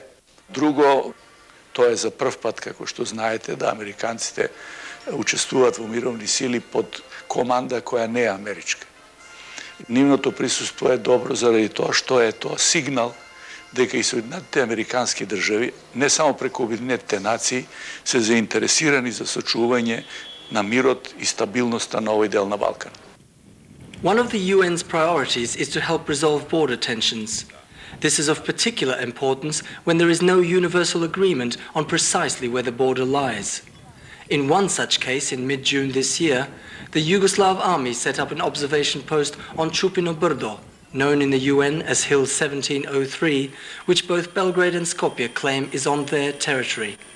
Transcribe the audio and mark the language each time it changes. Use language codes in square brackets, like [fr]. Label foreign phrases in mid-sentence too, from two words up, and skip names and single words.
[mk] Друго, тоа е за прв пат, како што знаете, да американците учествуваат во мировни сили под команда која не е америчка. Нивното присуство е добро заради тоа што е тоа сигнал дека и Соединетите американски држави, не само преку Обединетите нации, се заинтересирани за сочување на мирот и стабилноста на овој дел на Балкан. [en] One of the UN's priorities is to help resolve border tensions. This is of particular importance when there is no universal agreement on precisely where the border lies. In one such case, in mid-June this year, the Yugoslav army set up an observation post on Čupino Brdo, known in the UN as Hill 1703, which both Belgrade and Skopje claim is on their territory.